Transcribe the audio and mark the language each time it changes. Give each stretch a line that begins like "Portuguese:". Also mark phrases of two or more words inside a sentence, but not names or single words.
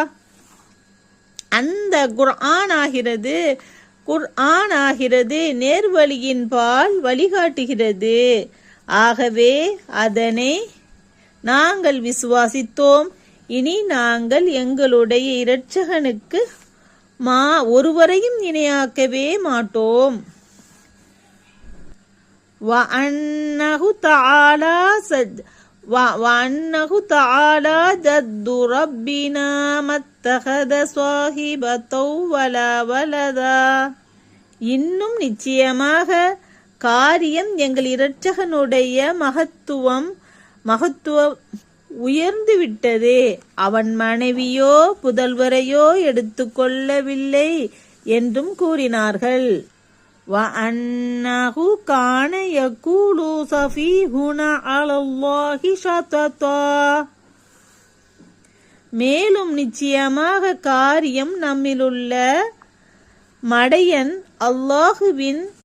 Tamil: அந்த குர்ஆன் ஆகிறது நேர்வழியின் பால் வழிகாட்டுகிறது. ஆகவே அதனை நாங்கள் விசுவாசித்தோம். இனி நாங்கள் எங்களுடைய இரட்சகனுக்கு ஒருவரையும் இணையாக்கவே மாட்டோம்.
Arabic: وأنه تعالى جد ربنا ما اتخذ صاحبة ولا ولدا.
Tamil: இன்னும் நிச்சயமாக காரியம் எங்கள் இரட்சகனுடைய மகத்துவம் உயர்ந்து விட்டது. அவன் மனைவியோ புதல்வரையோ எடுத்துக்கொள்ளவில்லை என்றும் கூறினார்கள்.
Arabic: وَأَنَّهُ كَانَ يَقُولُ سَفِيهُنَا عَلَى اللَّهِ شَطَطًا.
Tamil: மேலும் நிச்சயமாக காரியம் நம்மிலுள்ள மடையன் அல்லாஹுவின்